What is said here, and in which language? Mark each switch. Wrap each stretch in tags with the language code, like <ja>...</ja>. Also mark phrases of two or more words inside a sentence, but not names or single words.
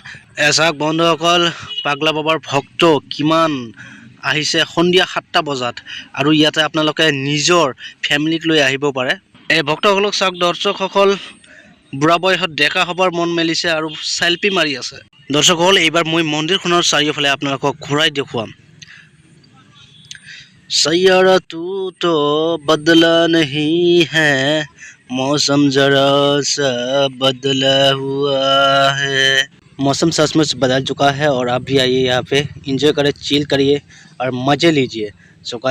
<as>এচাক বন্ধুসকল পাগলা বাবাৰ ভক্ত কিমান আহিছে সন্ধিয়া 7টা বজাত আৰু ইয়াতে আপোনালোকে নিজৰ ফ্যামিলিক লৈ আহিব পাৰে। এই ভক্তসকলক চাওক দৰ্শকসকল বুঢ়া বয়সত ডেকা হবৰ মন মেলিছে আৰু সেলফি মাৰি আছে। দৰ্শকসকল এইবাৰ মই মন্দিৰখনৰ চাৰিওফালে আপোনালোকক ঘূৰাই দেখুৱাম।</as> <hi>सैयारा तू तो बदला नहीं है मौसम जरा सा बदला हुआ है। मौसम सचमुच बदल चुका है और आप भी आइए यहाँ पे एंजॉय करें, चिल करिए और मज़े लीजिए।</hi>